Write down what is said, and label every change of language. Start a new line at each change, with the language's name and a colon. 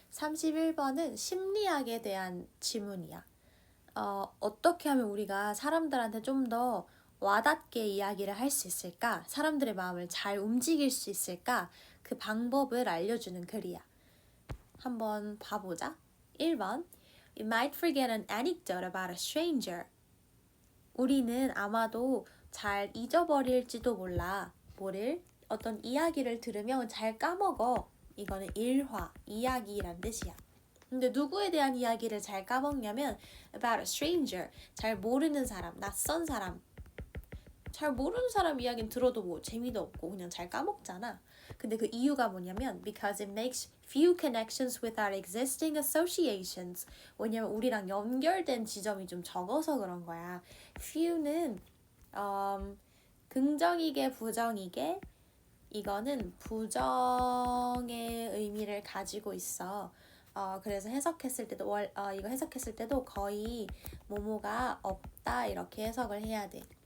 Korean: 31번은 심리학에 대한 지문이야. 어떻게 하면 우리가 사람들한테 좀 더 와닿게 이야기를 할 수 있을까? 사람들의 마음을 잘 움직일 수 있을까? 그 방법을 알려주는 글이야. 한번 봐보자. 1번.
English: You might forget an anecdote about a stranger.
Korean: 우리는 아마도 잘 잊어버릴지도 몰라. 뭐를? 어떤 이야기를 들으면 잘 까먹어. 이거는 일화, 이야기란 뜻이야. 근데 누구에 대한 이야기를 잘 까먹냐면
English: about a stranger,
Korean: 잘 모르는 사람, 낯선 사람. 잘 모르는 사람 이야기는 들어도 뭐 재미도 없고 그냥 잘 까먹잖아. 근데 그 이유가 뭐냐면
English: because it makes few connections with our existing associations.
Korean: 왜냐면 우리랑 연결된 지점이 좀 적어서 그런 거야. few는 긍정이게 부정이게 이거는 부정의 의미를 가지고 있어. 그래서 해석했을 때도 이거 해석했을 때도 거의 뭐뭐가 없다 이렇게 해석을 해야 돼.